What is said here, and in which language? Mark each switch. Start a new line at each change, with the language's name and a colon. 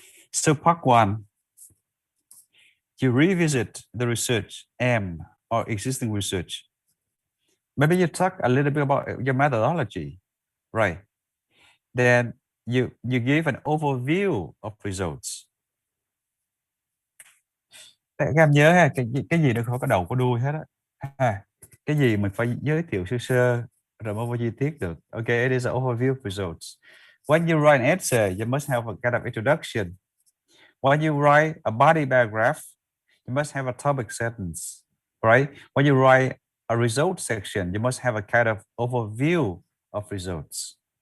English: So part one, you revisit the research aim or existing research. Maybe you talk a little bit about your methodology, right? Then you give an overview of results.
Vietnamese: Các em nhớ ha, cái gì nó không có đầu có đuôi hết á. Cái gì mình phải giới thiệu sơ sơ rồi mới vô chi tiết được.
English: Okay, it is an overview of results. When you write an essay, you must have a kind of introduction. When you write a body paragraph, you must have a topic sentence, right? When you write a result section, you must have a kind of overview of results.